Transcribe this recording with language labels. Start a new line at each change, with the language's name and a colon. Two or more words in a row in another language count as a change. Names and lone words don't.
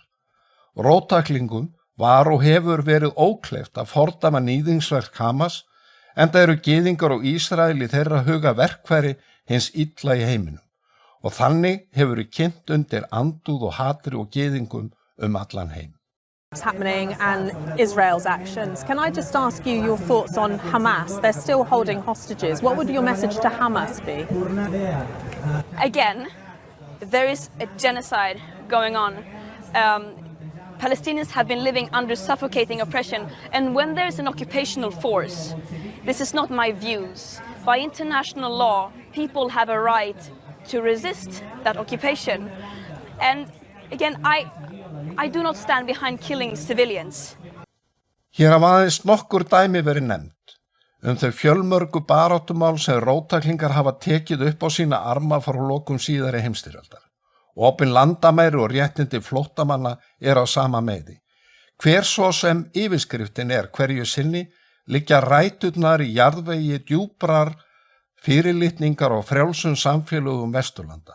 Icelandic: Róttæklingum var og hefur verið ókleift að fordæma níðingsverk Hamas, enda eru gyðingar og Ísrael í þeirra huga verkfæri hins illa í heiminum, og þannig hefur kynnt undir andúð og hatri og gyðingum allan heim.
English: What's happening and Israel's actions. Can I just ask you your thoughts on Hamas? They're still holding hostages. What would your message to Hamas be? Again, there is a genocide going on. Palestinians have been living under suffocating oppression, and when there is an occupational force, this is not my views. By international law, people have a right to resist that occupation. And again, I do not stand behind killing civilians.
Icelandic: Hér hafa aðeins nokkur dæmi verið nefnd þau fjölmörgu baráttumál sem róttæklingar hafa tekið upp á sína arma frá lokum síðari heimsstyrjaldar. Opin landamæri og réttindi flóttamanna á sama meiði. Hver svo sem yfirskriftin hverju sinni, liggja ræturnar í jarðvegi djúprar fyrirlitningar og frjálsum samfélögum Vesturlanda.